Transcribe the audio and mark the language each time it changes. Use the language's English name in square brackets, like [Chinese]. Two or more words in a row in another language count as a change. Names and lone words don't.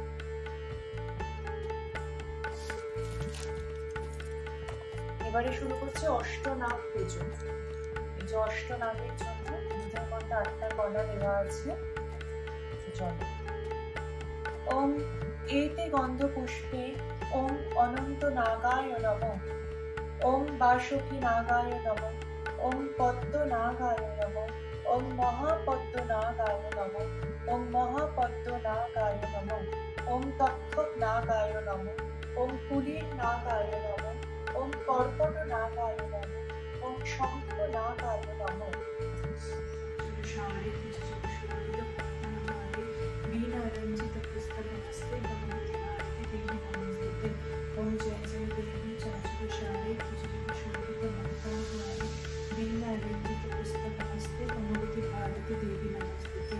[Bangla] এবারে শুরু করছে অষ্টনাগ পুজো। এই যে অষ্টনাগের জন্য দুধের মধ্যে 8টা কলা দেওয়া আছে। [Sanskrit] চলো। ওম এতে গন্ধ পুষ্পে ওম অনন্ত নাগায় নমঃ। ওম বাসুকি নাগায় নমঃ। ওম পদ্ম নাগায় নমঃ। ওম মহাপদ্ম নাগায় নমঃ। ওম মহাপদ্ম নাগায় নমঃ। ওম তক্ষক নাগায় নমঃ। ওম কুলির নাগায় নমঃ। ওম কর্কট নাগায় নমঃ। ওম শঙ্খ নাগায় নমঃ। वीणारंजित पुस्तक हस्ते भगवती भारती देवी नमस्ते। ओम जय जय देवी चाचुषारे तुझे शोभित मंत्रालय वीणारंजित पुस्तक हस्ते भगवती भारती देवी नमस्ते।